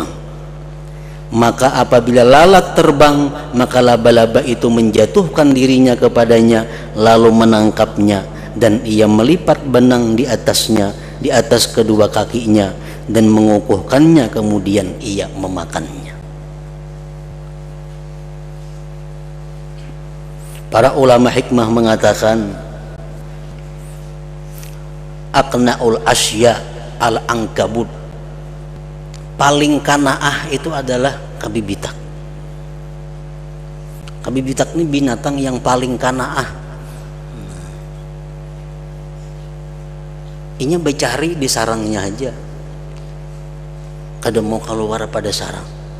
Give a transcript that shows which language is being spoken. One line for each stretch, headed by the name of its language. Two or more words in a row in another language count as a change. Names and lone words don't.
Indonesian: Maka apabila lalat terbang, maka laba-laba itu menjatuhkan dirinya kepadanya lalu menangkapnya, dan ia melipat benang di atasnya, di atas kedua kakinya, dan mengukuhkannya, kemudian ia memakannya.
Banjar: Para ulama hikmah mengatakan
Arabic: أقنع الأشياء العنكبوت,
Banjar: paling kanaah itu adalah kabibitak. Kabibitak ini binatang yang paling kanaah. Inya bercari di sarangnya aja, kada mau keluar pada sarang.